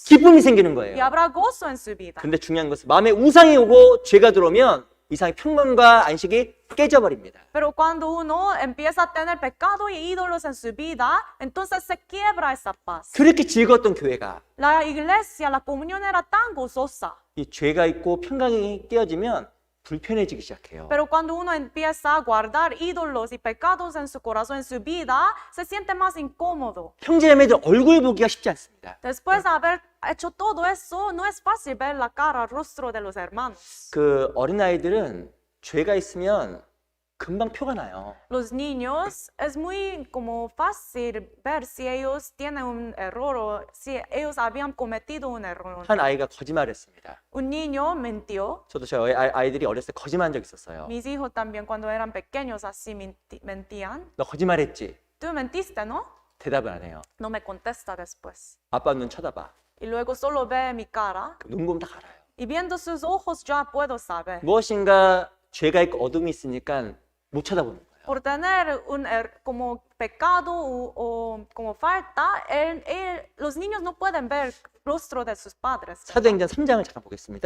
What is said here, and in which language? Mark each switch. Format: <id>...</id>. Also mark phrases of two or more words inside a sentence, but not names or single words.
<ko>기쁨이 생기는 y 거예요.</ko> <es>habrá gozo en su vida.</es> <ko>근데 중요한 것은 마음에 우상이 오고 죄가 들어오면 이상의 평강과 안식이 깨져버립니다.</ko> <es>Pero cuando uno empieza a tener pecado y ídolos en su vida, entonces se quiebra esa paz.</es> <ko>그렇게 즐거웠던 교회가</ko> <es>La iglesia, la comunión era tan gozosa.</es> <ko>이 죄가 있고 평강이 깨어지면 불편해지기 시작해요.</ko> <es>Pero cuando uno empieza a guardar ídolos y pecados en su corazón, en su vida, se siente más incómodo.</es> <ko>형제자매들 얼굴 보기가 쉽지 않습니다.</ko> <es>Después de haber hecho todo eso, no es fácil ver la cara, el rostro de los hermanos.</es> <ko>그 어린아이들은 죄가 있으면 금방 표가 나요.</ko> <es>Los niños es muy como fácil ver si ellos tienen un error o si ellos habían cometido un error.</es> <ko>한 아이가 거짓말했습니다.</ko> <es>Un niño mintió.</es> <ko>저도 저희 아이들이 어렸을 때 거짓말한 적 있었어요.</ko> <es>Mis hijos también cuando eran pequeños así mentían.</es> <ko>너 거짓말했지?</ko> <es>Tú mentiste, ¿no?</es> <ko>대답을 안 해요.</ko> <es>No me contesta después.</es> <ko>아빠 눈 쳐다봐.</ko> <es>Y luego solo ve mi cara.</es> <ko>눈 보면 다 알아요.</ko> <es>Y viendo sus ojos ya puedo saber.</es> <ko>무엇인가 죄가 있고 어둠이 있으니까 못 쳐다보는 거예요.</ko> <es>Por tener un como pecado o como falta, los niños no pueden ver el rostro de sus padres.</es> <ko>사도행전 3장을 잠깐 보겠습니다.</ko>